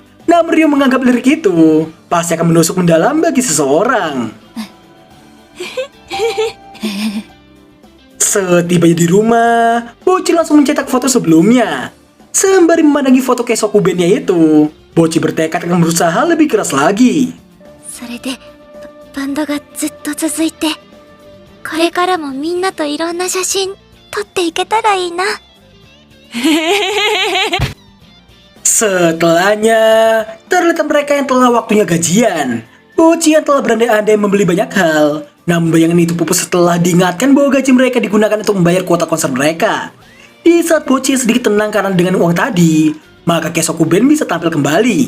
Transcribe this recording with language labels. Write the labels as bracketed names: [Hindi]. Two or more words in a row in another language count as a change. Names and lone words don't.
[Indonesian] Namun Rio menganggap lirik itu pasti akan menusuk mendalam bagi seseorang. Setibanya di rumah, Bocchi langsung mencetak foto sebelumnya. Sembari memandangi foto Kesokubennya itu, Bocchi bertekad akan berusaha lebih keras lagi. [Japanese] それでバンドがずっと続いて、これからもみんなといろんな写真撮っていけたらいいな。 [Indonesian] Setelahnya, terlihat mereka yang telah waktunya gajian. Bocchi yang telah berandai-andai membeli banyak hal. Namun bayangan itu pupus setelah diingatkan bahwa gaji mereka digunakan untuk membayar kuota konser mereka. Di saat Bocchi sedikit tenang karena dengan uang tadi, maka Kesokuben bisa tampil kembali.